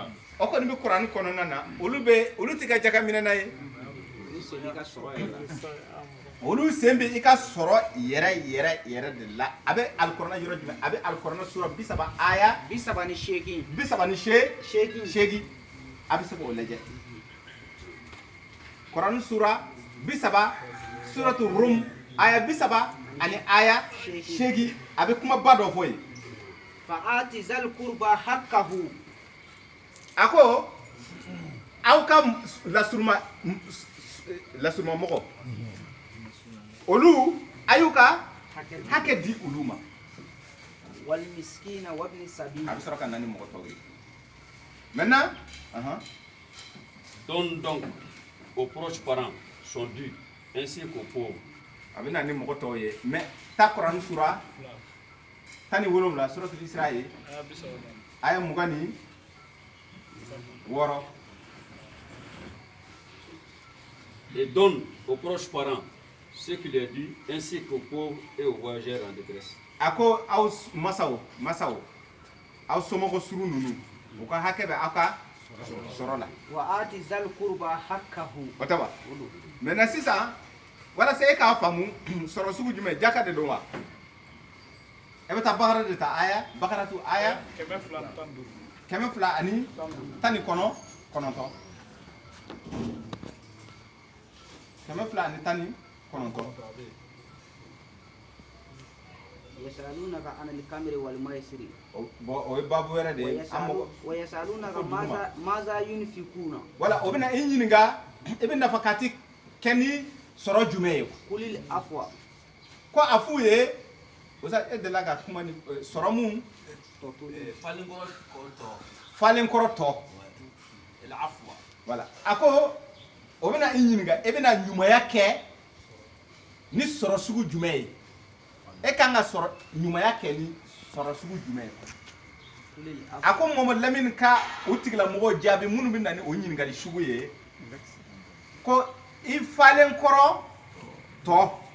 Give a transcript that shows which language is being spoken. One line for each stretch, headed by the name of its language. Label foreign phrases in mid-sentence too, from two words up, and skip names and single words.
Bambara: o kɔni bɛ Kurani kɔnɔna na olu tɛ ka jaka minɛ n'a ye olu sen bɛ i ka sɔrɔ yɛrɛ de la a bɛ alikuranɛ yɔrɔ jumɛn a bɛ alikuranɛ sura 30 aya 38 38 a bɛ se k'o lajɛ Kurani sura 30 suratu Rum aya 30 ani aya 8 a bɛ kuma ba dɔ fɔ yen
Arabic: فآت ذا القربى حقه
Bambara: ako aw ka lasuruma mɔgɔ olu ayu ka hakɛ di olu ma
Arabic: والمسكين وابن السبيل
Bambara: a bɛ sɔrɔ ka na ni mɔgɔ tɔw ye maintenant
French: Donne donc aux proches parents son dû ainsi qu'aux pauvres.
Bambara: a bɛ na ni mɔgɔ tɔw ye mais ta Kurani sura 17 suratul Isra ye aya 26
French: Et donne aux proches parents ce qu'il est dû, ainsi qu'aux pauvres et aux voyageurs en détresse.
Bambara: ako aw masaw aw somɔgɔ suru ninnu u ka hakɛ bɛ aw ka sɔrɔ la
Arabic: وآت ذا القربى حقه
Bambara: o tɛ wa maintenant sisan walasa e k'a faamu sɔrɔ sugu jumɛn jaka de don wa e bɛ taa Bakara de ta aya Bakaratu aya 219 kɔnɔntɔn 219
Arabic: يسألونك عن الخمر والميسر
Bambara: o ye babu wɛrɛ de ye
Arabic: ويسألونك ماذا ينفقون
Bambara: wala o bɛna i ɲininka i bɛ nafakati kɛ ni sɔrɔ jumɛn ye
Arabic: قل العفو
Bambara: ko a f'u ye o sa e delila ka kuma ni sɔrɔ mun falenkɔrɔ tɔ wala a ko o bɛna i ɲininka e bɛna ɲumanya kɛ ni sɔrɔ sugu jumɛn ye e kan ka sɔrɔ ɲumanya kɛ ni sɔrɔ sugu jumɛn ye a ko Mamadu Lamini ka o tigilamɔgɔw jaabi minnu bɛ na ni o ɲininkali sugu ye ko i falen kɔrɔ tɔ